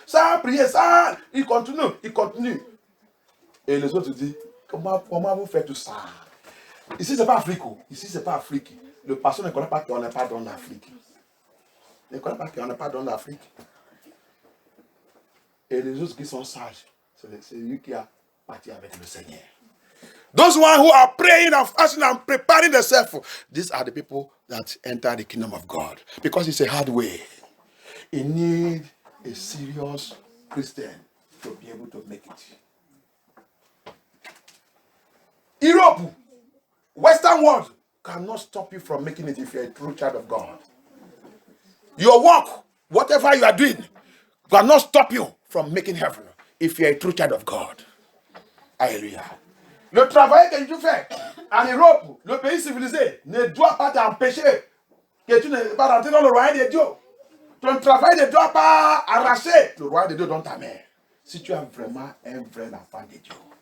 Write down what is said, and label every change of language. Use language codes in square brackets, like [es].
[fr] Sans prier, sans. Il continue. Et les autres disent, comment vous faites tout ça? Ici, ce n'est pas Afrique. Ici, ce n'est pas Afrique. Le pasteur ne connaît pas qu'on n'est pas dans l'Afrique. Il ne connaît pas qu'on n'est pas dans l'Afrique. Et les autres qui sont sages, c'est lui qui a parti avec le Seigneur. [en] Those one who are praying and fasting and preparing themselves, these are the people that enter the kingdom of God. Because it's a hard way. You need a serious Christian to be able to make it. Europe, Western world cannot stop you from making it if you're a true child of God. Your work, whatever you are doing, cannot stop you from making heaven if you're a true child of God. [fr] Alléluia. Le travail que tu fais en Europe, le pays civilisé, ne doit pas t'empêcher que tu ne pas rentrer dans le royaume de Dieu. Ton travail ne doit pas arracher le royaume de Dieu dans ta main. Si tu es vraiment un vrai enfant de Dieu.